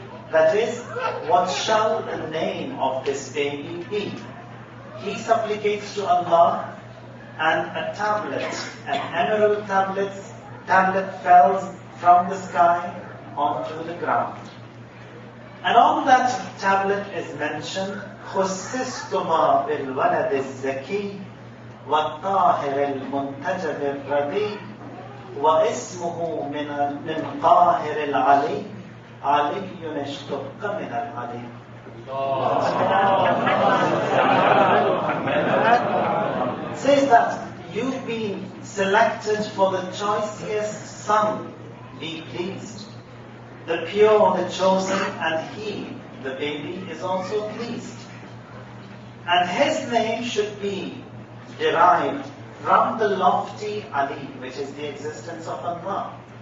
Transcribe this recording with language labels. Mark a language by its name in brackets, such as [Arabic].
[English] That is, what shall the name of this baby be?" He supplicates to Allah, and a tablet, an emerald tablet fell from the sky onto the ground. And on that tablet is mentioned, [Arabic] خُصِّصْتُمَا بِالْوَلَدِ الزَّكِيِّ وَالطَّاهِرِ الْمُنْتَجَبِ الرَّضِيِّ وَاسْمُهُ مِنْ طَاهِرِ الْعَلِيِّ عَلِيٌّ اشْتُقَّ مِنَ الْعَلِيِّ. [English] Says that you've been selected for the choicest son, be pleased. The pure, the chosen, and he, the baby, is also pleased. And his name should be derived from the lofty Ali, which is the existence of Allah.